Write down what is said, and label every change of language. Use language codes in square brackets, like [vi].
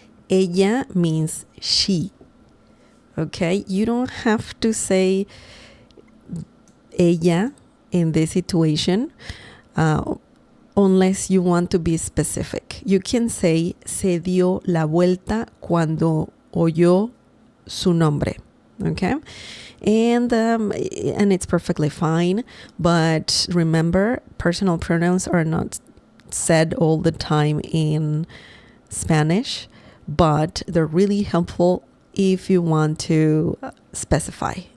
[en] Ella means she. Okay, you don't have to say ella in this situation unless you want to be specific. You can say [es] se dio la vuelta cuando oyó su nombre. [en] Okay, and it's perfectly fine. But remember, personal pronouns are not said all the time in Spanish, but they're really helpful if you want to specify.